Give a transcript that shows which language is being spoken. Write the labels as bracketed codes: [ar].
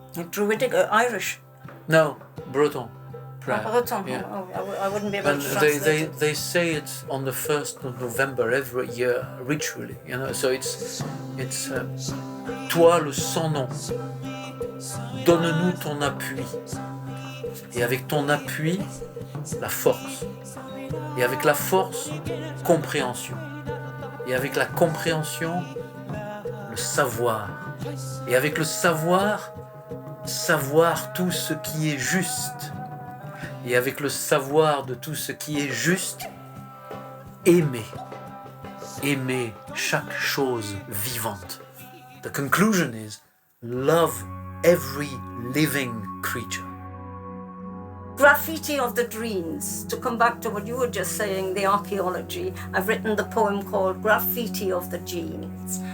[en] Druidic, Irish. No, Breton prayer. Breton. Yeah. Oh, I wouldn't be able And to translate it. they say it on the 1st of November every year, ritually, you know. So it's [fr] toi le sans nom, donne-nous ton appui, et avec ton appui, la force, et avec la force, compréhension, et avec la compréhension, le savoir, et avec le savoir, savoir tout ce qui est juste. Et avec le savoir de tout ce qui est juste, aimer. Aimer chaque chose vivante. [en] The conclusion is love every living creature. Graffiti of the dreams. To come back to what you were just saying, the archaeology, I've written the poem called Graffiti of the Genes.